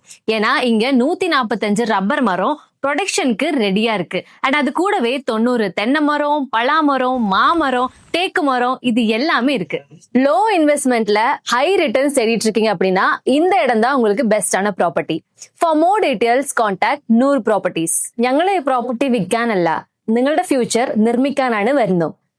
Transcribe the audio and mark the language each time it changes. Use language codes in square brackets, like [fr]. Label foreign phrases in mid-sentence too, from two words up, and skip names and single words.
[ta] ஏன்னா இங்க 145 ரப்பர் மரம் ப்ரொடக்ஷனுக்கு ரெடியா இருக்கு. அண்ட் அது கூடவே 90 தென்னை மரம், பலாமரம், மாமரம், தேக்கு மரம், இது எல்லாமே இருக்கு. [en] low investmentல high returns [ta] தேடிட்டு இருக்கீங்க அப்படின்னா இந்த இடம் தான் உங்களுக்கு பெஸ்டான ப்ராப்பர்ட்டி. [en] for more details contact [ml] നൂർ പ്രോപ്പർട്ടീസ്. ഞങ്ങൾ ഈ പ്രോപ്പർട്ടി വിൽക്കാനല്ല, നിങ്ങളുടെ ഫ്യൂച്ചർ നിർമ്മിക്കാനാണ് വരുന്നത്.